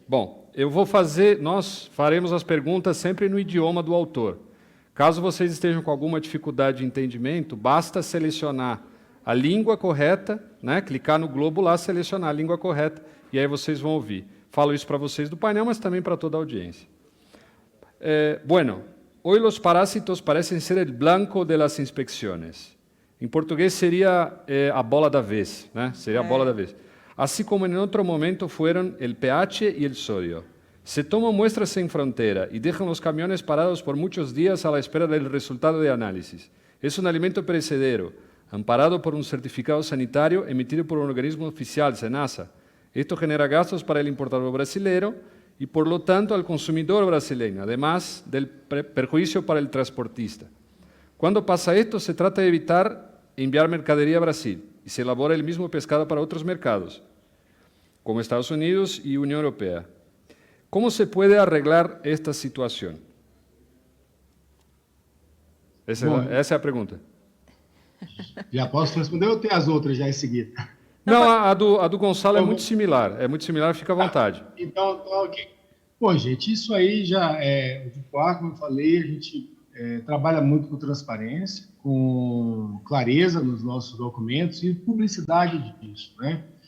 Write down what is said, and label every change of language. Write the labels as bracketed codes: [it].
[pt] Bom, nós faremos as perguntas sempre no idioma do autor. Caso vocês estejam com alguma dificuldade de entendimento, basta selecionar a língua correta, né? Clicar no globo lá, selecionar a língua correta, e aí vocês vão ouvir. Falo isso para vocês do painel, mas também para toda a audiência. [es] Bueno, hoy los parásitos parecen ser el blanco de las inspecciones. [pt] Em português seria a bola da vez, né? Seria a bola da vez. [es] Así como en otro momento fueron el pH y el sodio. Se toman muestras en frontera y dejan los camiones parados por muchos días a la espera del resultado de análisis. Es un alimento perecedero, amparado por un certificado sanitario emitido por un organismo oficial, SENASA. Esto genera gastos para el importador brasileño y, por lo tanto, al consumidor brasileño, además del perjuicio para el transportista. Cuando pasa esto, se trata de evitar enviar mercadería a Brasil y se elabora el mismo pescado para otros mercados, como Estados Unidos y Unión Europea. ¿Cómo se puede arreglar esta situación? [pt] Essa é a pergunta. Já posso responder ou tem as outras já em seguida? Não, a do Gonçalo é muito similar. É muito similar, fica à vontade. Então, ok. Bom, gente, isso aí já é... De Poá, como eu falei, a gente trabalha muito com transparência, com clareza nos nossos documentos e publicidade disso, né?